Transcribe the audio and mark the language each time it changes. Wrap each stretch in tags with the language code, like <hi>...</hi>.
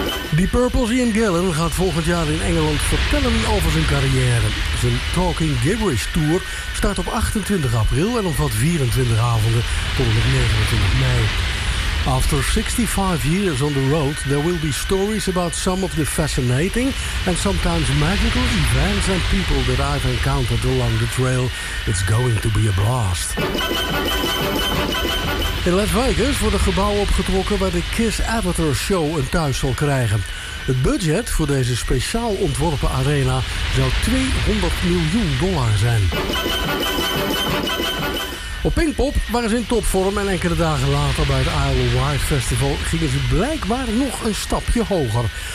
<nl>Die Purple's Ian Gillan gaat volgend jaar in Engeland vertellen over zijn carrière. Zijn Talking Gibberish Tour start op 28 april en omvat 24 avonden tot en met 29 mei.</nl> <en>After 65 years on the road, there will be stories about some of the fascinating and sometimes magical events and people that I've encountered along the trail. It's going to be a blast.</en> <nl>In Las Vegas wordt een gebouw opgetrokken waar de Kiss Avatar Show een thuis zal krijgen. Het budget voor deze speciaal ontworpen arena zou $200 miljoen zijn. Op Pinkpop waren ze in topvorm en enkele dagen later bij het Isle of Wight Festival gingen ze blijkbaar nog een stapje hoger.</nl>